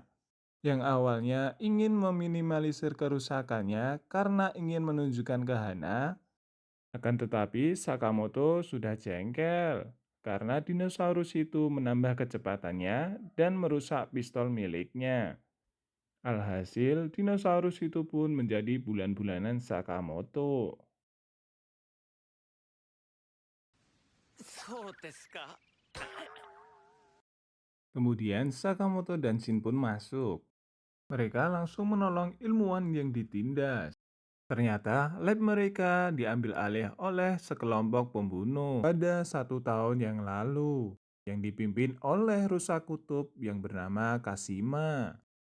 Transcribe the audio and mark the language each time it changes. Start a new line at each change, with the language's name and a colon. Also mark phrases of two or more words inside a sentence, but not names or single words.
Indonesian: Yang awalnya ingin meminimalisir kerusakannya karena ingin menunjukkan ke Hana, akan tetapi Sakamoto sudah jengkel karena dinosaurus itu menambah kecepatannya dan merusak pistol miliknya. Alhasil, dinosaurus itu pun menjadi bulan-bulanan Sakamoto.
Japanese: そうですか。
Indonesian: Kemudian Sakamoto dan Shin pun masuk. Mereka langsung menolong ilmuwan yang ditindas. Ternyata lab mereka diambil alih oleh sekelompok pembunuh pada 1 tahun yang lalu yang dipimpin oleh rusa kutub yang bernama Kashima.